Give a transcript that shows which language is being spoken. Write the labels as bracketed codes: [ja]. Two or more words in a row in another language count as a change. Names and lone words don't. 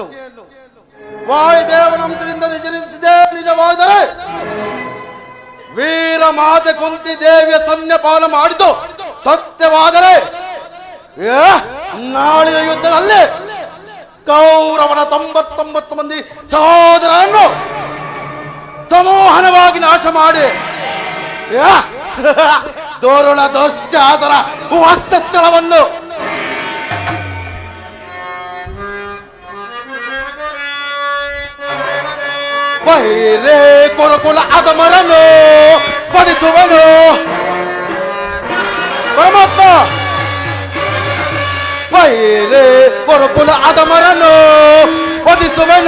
[kn] ವಾಯುದೇವನಂಶದಿಂದ ನಿಜನಿಸಿದೆ ನಿಜವಾದರೆ ವೀರ ಮಾತೆ ಕುಂತಿ ದೇವಿಯ ಸನ್ಯಪಾನ ಮಾಡಿದ್ದು ಸತ್ಯವಾದರೆ ನಾಳಿನ ಯುದ್ಧದಲ್ಲಿ ಕೌರವನ 99 ಮಂದಿ ಸಹೋದರರನ್ನು ಸಮೂಹನವಾಗಿ ನಾಶ ಮಾಡಿ ದೋರುಳ ದುಶ್ಯಾಸನ ವಾಕ್ತ ಸ್ಥಳವನ್ನು ಬೈರೇ ಕುರುಕುಲ ಅಧಮರನ್ನು ವಧಿಸುವನು. ಪರಮಾತ್ಮ, ಬೈರೇ ಕುರುಕುಲ ಅಧಮರನ್ನು ವಧಿಸುವನು.